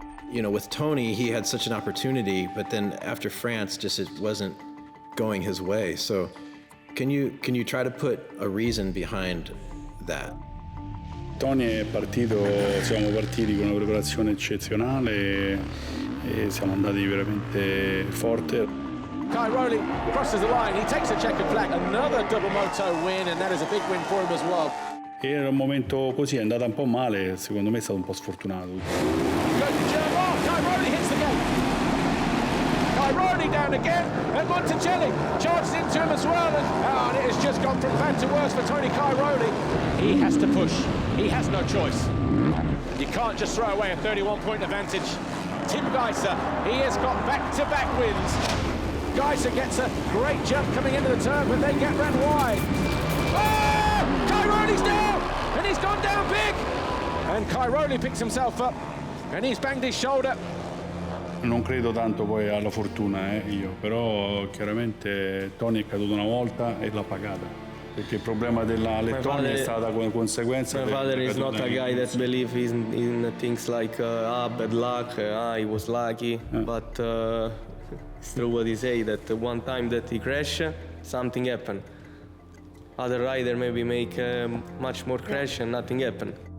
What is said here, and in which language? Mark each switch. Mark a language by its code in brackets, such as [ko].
[en] You know, with Tony, he had such an opportunity, but then after France, just it wasn't going his way. So can you try to put a reason behind that? [it] Tony è partito, siamo partiti con una preparazione eccezionale e siamo andati veramente forte. [en] Cairoli crosses the line, he takes a checkered flag, another double moto win, and that is a big win for him as well. [it] Era un momento così, è andata un po' male, secondo me è stato un po' sfortunato. [en] Cairoli hits the gate. Cairoli down again, and Monticelli charges into him as well, and it has just gone from bad to worse for Tony Cairoli. He has to push, he has no choice. You can't just throw away a 31-point advantage. Tim Geiser, he has got back-to-back wins. Geiser gets a great jump coming into the turn, but they get ran wide. Oh! Cairoli's down! And he's gone down big! And Cairoli picks himself up, and he's banged his shoulder. [it] Non credo tanto poi alla fortuna, io, però chiaramente Tony è caduto una volta e l'ha pagata. Perché il problema della Lettonia è stata come conseguenza. [en] My father is not a guy that believes in things like bad luck, he was lucky, but it's true what he say, that one time that he crashed, something happened. Other rider maybe make much more crash and nothing happened.